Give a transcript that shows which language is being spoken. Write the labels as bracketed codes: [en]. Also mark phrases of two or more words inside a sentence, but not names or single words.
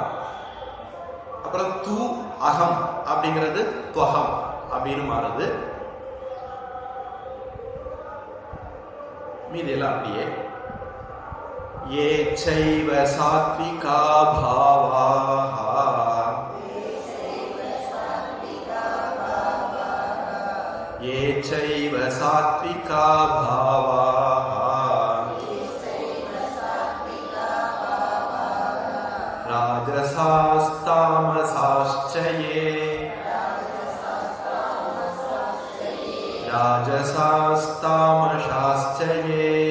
[ta] அப்புறம் தூ அகம் அப்படிங்கிறது துவகம் அப்படின்னு மாறுது. மீதி எல்லாம் அப்படியே. [sa] ये चैव सात्विका भावाः ये चैव सात्विका भावाः राजसास्तामसाश्च ये राजसास्तामसाश्च ये